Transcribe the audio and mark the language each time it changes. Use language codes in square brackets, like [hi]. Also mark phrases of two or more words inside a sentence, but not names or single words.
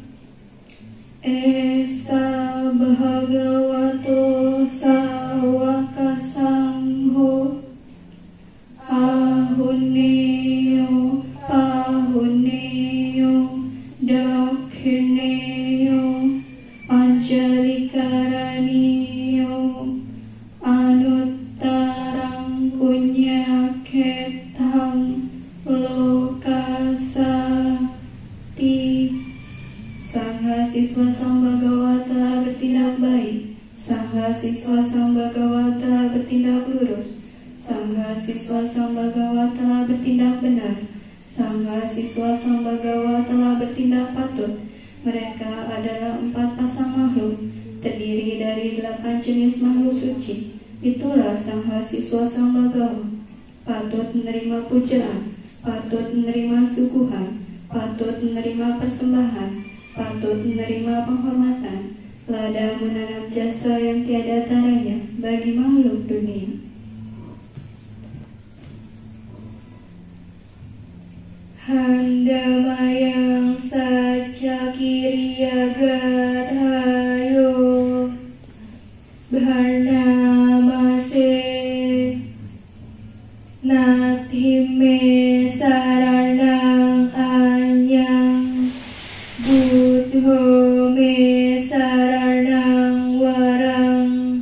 [pi] Esa Bhagavato Sawakasangho Ahunneyo Pahunneyo Dakhineyo Anjalikaraniyo Anuttarang Punyakethang Lokasati. [id] Sangha siswa Sang Bhagawa telah bertindak baik, Sangha siswa Sang Bhagawa telah bertindak lurus, Sangha siswa Sang Bhagawa telah bertindak benar, Sangha siswa Sang Bhagawa telah bertindak patut. Mereka adalah 4 pasang makhluk, terdiri dari 8 jenis makhluk suci. Itulah Sangha siswa Sang Bhagawa, patut menerima pujaan, patut menerima suguhan, patut menerima persembahan, patut menerima penghormatan, lada menanam jasa yang tiada taranya bagi makhluk dunia. [pi] Handamayang Sacakiriya Gadhayo Bharnamase Nathime Saranang Anyang Buddho me saranang warang